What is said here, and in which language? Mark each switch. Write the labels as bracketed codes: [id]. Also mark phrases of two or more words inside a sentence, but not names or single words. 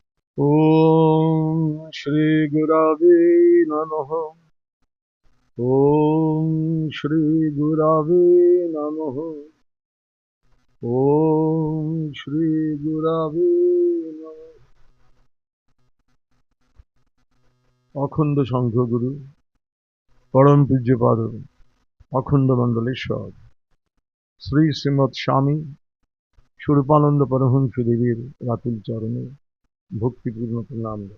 [sa] ॐ श्रीगुरवे नमः। ॐ श्रीगुरवे नमः। ॐ श्रीगुरवे नमः। [bn] অখণ্ড সংঘগুরু পরম পূজ্যপাদ অখণ্ড মণ্ডলেশ্বর শ্রী শ্রীমৎ স্বামী স্বরূপানন্দ পরমহংস দেবীর রাতুল চরণে ভক্তিপূর্ণ প্রণাম।